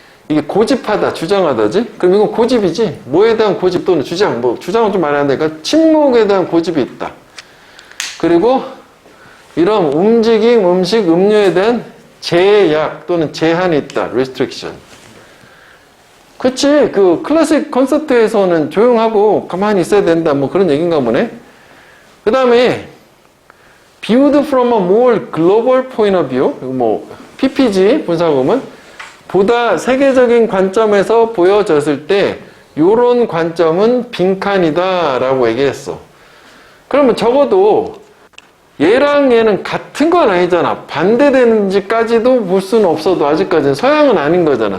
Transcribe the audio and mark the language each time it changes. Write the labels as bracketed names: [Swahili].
[Korean] 이게 고집하다, 주장하다지? 그럼 이건 고집이지? 뭐에 대한 고집 또는 주장, 뭐, 주장은 좀 말이 안 되니까 침묵에 대한 고집이 있다. 그리고 이런 움직임, 음식, 음료에 대한 제약 또는 제한이 있다. restriction. 그치? 그 클래식 콘서트에서는 조용하고 가만히 있어야 된다. 뭐 그런 얘기인가 보네. 그 다음에 [English] viewed from a more global point of view. [Korean] 뭐 PPG 분사구문 보다 세계적인 관점에서 보여졌을 때 요런 관점은 빈칸이다 라고 얘기했어. 그러면 적어도 얘랑 얘는 같은 건 아니잖아. 반대되는지까지도 볼 수는 없어도 아직까지는 서양은 아닌 거잖아.